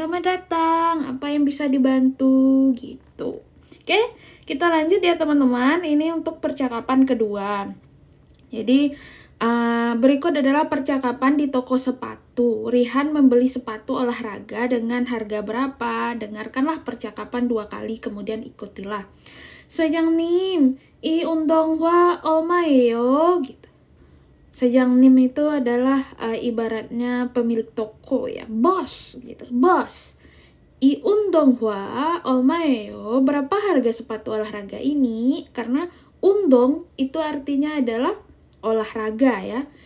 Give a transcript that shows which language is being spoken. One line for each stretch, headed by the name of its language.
Indonesian: "Selamat datang, apa yang bisa dibantu?" gitu. Oke, kita lanjut ya teman-teman. Ini untuk percakapan kedua. Jadi, berikut adalah percakapan di toko sepatu. Rihan membeli sepatu olahraga dengan harga berapa? Dengarkanlah percakapan 2 kali, kemudian ikutilah.
Korean: "Sa장님, 이 운동화 얼마예요?"
Indonesian: gitu. Sa장님 itu adalah ibaratnya pemilik toko ya, bos gitu, bos.
Korean: "이 운동화 얼마예요?"
Indonesian: Berapa harga sepatu olahraga ini? Karena undong itu artinya adalah olahraga ya.